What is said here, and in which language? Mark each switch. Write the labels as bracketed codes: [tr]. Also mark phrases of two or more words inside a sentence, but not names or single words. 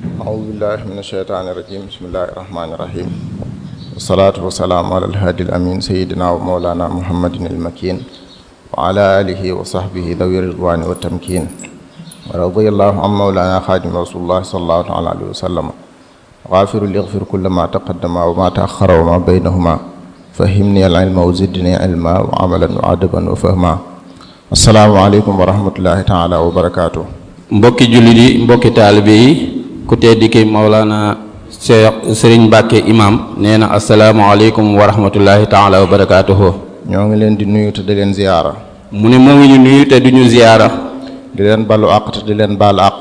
[ar] أعوذ بالله من الشيطان الرجيم بسم الله الرحمن الرحيم والصلاة والسلام على الهادي الأمين سيدنا ومولانا محمد المكين وعلى آله وصحبه ذوي الرضوان والتمكين ورضي الله عن مولانا خادم رسول الله صلى الله عليه وسلم غافر ليغفر كل ما تقدم وما تأخر وما بينهما فهمني العلم وزدني علما وعملا وعدبا وفهما السلام عليكم ورحمة الله تعالى وبركاته. [wo] mbokki jullit yi mbokki taalibe yi ku tedd ki Mawlana Cheikh Serigne Mbacke imam nee na [ar] السلام عليكم ورحمة الله تعالى وبركاته. [wo] ñoo ngi leen di nuyu te di leen ziyaara. mu ne moo ngi ñu nuyu te du ñu ziyaara. di leen balu àq te di leen baal àq.